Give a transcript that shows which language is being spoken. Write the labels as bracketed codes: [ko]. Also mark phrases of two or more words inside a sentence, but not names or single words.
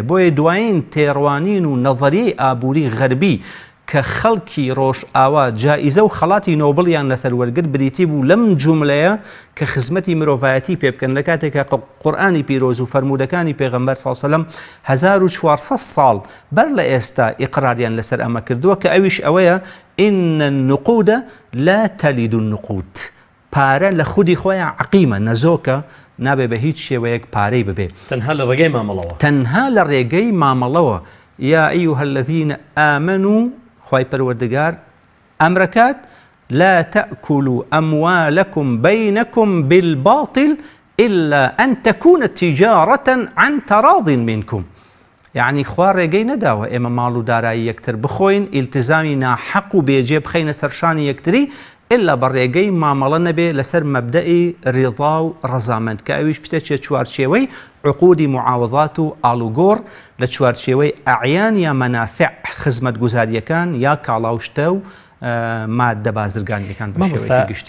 [ckb] بۆیە دوایین تێڕوانین و نەڤەریەی ئابووری غەربی کە خەڵکی ڕۆژ ئاوا جائیزە و خەڵاتی نۆبڵیان لەسەر وەرگرت بریتی بوو لەم جوملەیە کە خزمەتی مرۆڤایەتی پێ بکەن لە کاتێکە قورئانی پیرۆز و فەرمودەکانی پێغەمبەر [ar] صلی الله علیه و سلم [ckb] 1400 ساڵ بەر لە ئێستا ئیقراریان لەسەر ئەمە کردووە کە ئەویش ئەوەیە [ar] ئین النقود لا تلد النقود [ckb] پارە لە خودی خۆیان عقیمە نەزۆکە نابێ بە هیچ شێوەیەک پارەی ببێ تەنها لە ڕێگەی مامەڵەوە تەنها لە ڕێگەی مامەڵەوە [ar] یا ئەیها الذین آمنوا [ckb] خوای پەروەردگار ئەمرەکات [ar] لا تأكلوا أموالكم بينكم بالباطل إلا أن تكون تجارة عن تراض منكم [ckb] يعني خوا ڕێگەی نەداوە ئێمە ماڵ و دارایی یەکتر بخۆین ئیلتیزامی ناحەق و بێجێ بخەینە سەرشانی یەکتری إلا بەڕێگەی مامەڵە نەبێ لەسەر مەبدەئی ڕێضا و ڕەزامەند کە ئەویش پتەچێ چوارچێوەی عقودی معاوضات و ئاڵوگۆڕ لە چوارچێوەی ئەعیان یا مەنافع خزمەتگوزاریەکان یا کاڵاوشتە و مادە بازرگانیەکان بە شێوەیەکی گشتی